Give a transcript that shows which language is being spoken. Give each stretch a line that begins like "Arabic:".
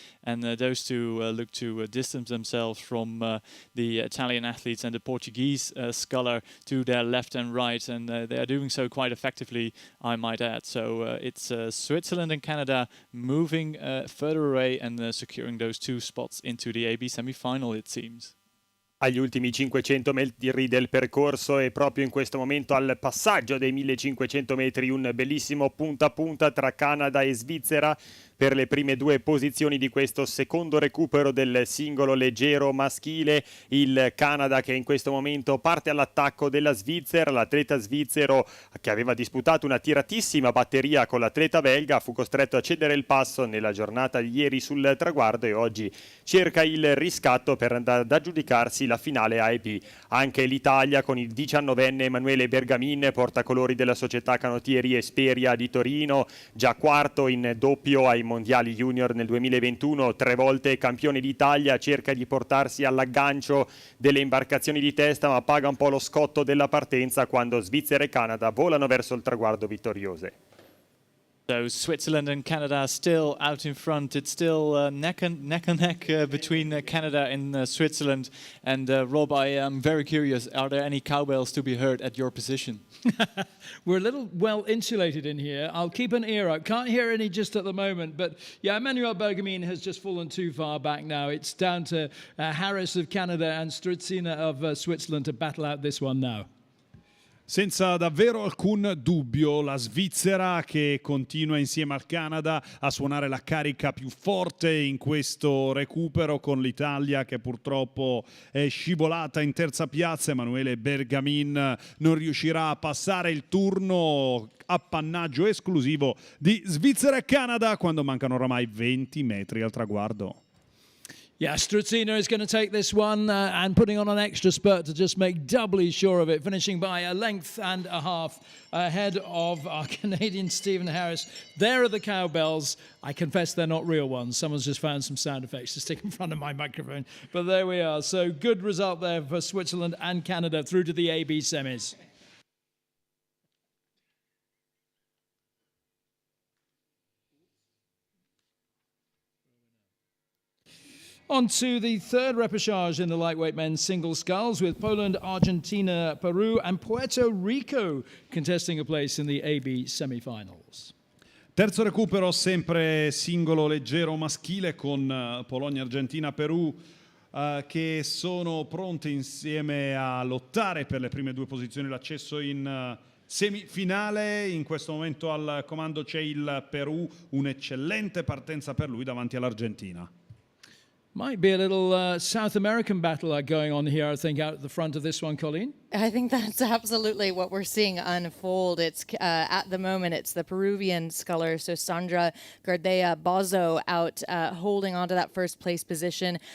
English: And those two look to distance themselves from the Italian athletes and the Portuguese sculler to their left and right. And they are doing so quite effectively, I might add. So it's Switzerland and Canada moving further away and securing those 2 spots into the AB semi-final, it seems.
Italian: Agli ultimi 500 metri del percorso e proprio in questo momento al passaggio dei 1500 metri un bellissimo punta a punta tra Canada e Svizzera per le prime 2 posizioni di questo secondo recupero del singolo leggero maschile. Il Canada che in questo momento parte all'attacco della Svizzera. L'atleta svizzero, che aveva disputato una tiratissima batteria con l'atleta belga, fu costretto a cedere il passo nella giornata di ieri sul traguardo e oggi cerca il riscatto per andare ad aggiudicarsi la finale AEP. Anche l'Italia con il 19enne Emmanuel Berkamine, portacolori della società canottieri Esperia di Torino, già quarto in doppio ai mondiali junior nel 2021, 3 volte campione d'Italia, cerca di portarsi all'aggancio delle imbarcazioni di testa, ma paga un po' lo scotto della partenza quando Svizzera e Canada volano verso il traguardo vittoriose.
English: So Switzerland and Canada still out in front. It's still neck and neck between Canada and Switzerland. And Rob, I am very curious, are there any cowbells to be heard at your position? We're a little well insulated in here. I'll keep an ear out. Can't hear any just at the moment. But yeah, Emmanuel Berkamine has just fallen too far back now. It's down to Harris of Canada and Gianzina of Switzerland to battle out this one now.
Italian: Senza davvero alcun dubbio, la Svizzera che continua insieme al Canada a suonare la carica più forte in questo recupero, con l'Italia che purtroppo è scivolata in terza piazza. Emmanuel Berkamine non riuscirà a passare il turno, appannaggio esclusivo di Svizzera e Canada quando mancano oramai 20 metri al traguardo.
English: Yeah, Gianzina is going to take this one and putting on an extra spurt to just make doubly sure of it, finishing by a length and a half ahead of our Canadian Stephen Harris. There are the cowbells. I confess they're not real ones. Someone's just found some sound effects to stick in front of my microphone. But there we are. So good result there for Switzerland and Canada through to the AB semis. On to the third repechage in the lightweight men's single sculls, with Poland, Argentina, Peru and Puerto Rico contesting a place in the AB semi-finals.
Italian: Terzo recupero sempre singolo leggero maschile con Polonia, Argentina, Perù che sono pronte insieme a lottare per le prime 2 posizioni, l'accesso in semifinale. In questo momento al comando c'è il Perù, un'eccellente partenza per lui davanti all'Argentina.
English: Might be a little South American battle going on here, I think, out at the front of this one, Colleen. I think that's absolutely what we're seeing unfold. It's at the moment, it's the Peruvian sculler, so Sandra Gardea Bozo out holding on to that first place position.